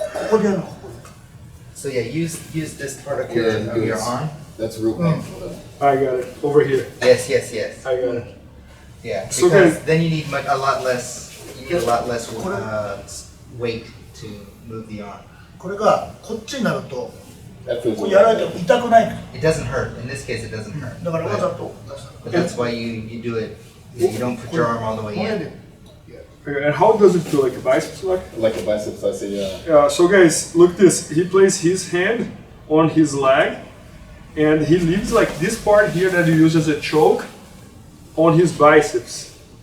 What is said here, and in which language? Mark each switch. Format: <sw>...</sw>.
<ja>ここでやるのここで</ja> <en>So yeah, use this part of your arm. That's real painful though. I got it over here. Yes, yes, yes. I got it. Yeah, So because then- then you need a lot less. You need a lot less weight to move the arm.</en> <ja>これがこっちになると</ja> <en>That feels</en> <ja>こうやられても痛くないの</ja> <en>It doesn't hurt. In this case, it doesn't hurt.</en> <ja>だからわざと出した</ja> <en>But that's why you do it. You don't put your arm all the way</en> <ja>これ</ja> <en>in.</en> <ja>で</ja> <en>Okay, and how does it feel? Like a biceps lock? like a biceps. I say Yeah, so guys, look this. He places his hand on his leg, and he leaves like this part here that he uses as a choke on his biceps.</en>